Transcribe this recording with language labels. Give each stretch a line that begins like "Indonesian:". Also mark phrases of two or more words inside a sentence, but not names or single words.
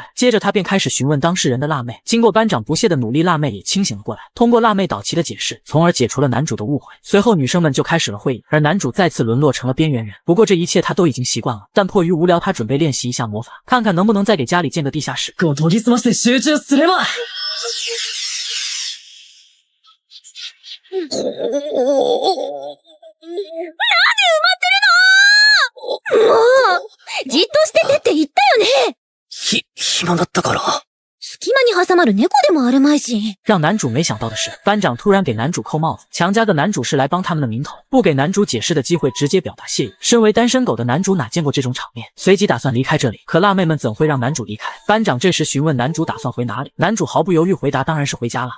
Chinese: 接着他便开始询问当事人的辣妹。经过班长不懈的努力，辣妹也清醒了过来，通过辣妹导奇的解释，从而解除了男主的误会。随后女生们就开始了会议，而男主再次沦落成了边缘人。不过这一切他都已经习惯了，但迫于无聊，他准备练习一下魔法，看看能不能再给家里建个地下室。
Japanese: 研ぎ澄まして集中すれば。何埋まってるの？もうじっとしててって言ったよね。暇だったから。隙間に挟まる猫でもあるまいし。
Chinese: 让男主没想到的是，班长突然给男主扣帽子，强加的男主是来帮他们的名头，不给男主解释的机会，直接表达谢意。身为单身狗的男主哪见过这种场面，随即打算离开这里。可辣妹们怎会让男主离开？班长这时询问男主打算回哪里，男主毫不犹豫回答当然是回家了。